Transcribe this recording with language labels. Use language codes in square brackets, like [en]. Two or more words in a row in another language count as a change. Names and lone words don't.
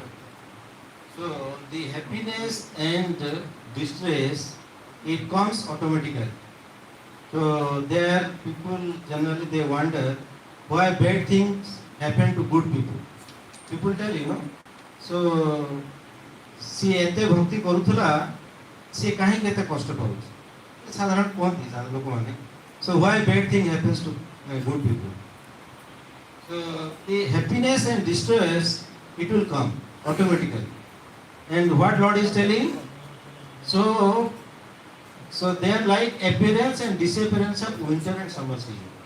[en] So, the happiness and distress, it comes automatically. So, there people generally they wonder why bad things happen to good people. People tell so [or] ସେ ଏତେ ଭକ୍ତି କରୁଥିଲା ସେ କାହିଁକି କେତେ କଷ୍ଟ ପାଉଛି ସାଧାରଣ କହନ୍ତି ସାଧାରଣ ଲୋକ ମାନେ [en] so why bad thing happens to good people. So the happiness and distress, it will come automatically. And what Lord is telling, so they are like appearance and disappearance of winter and summer season.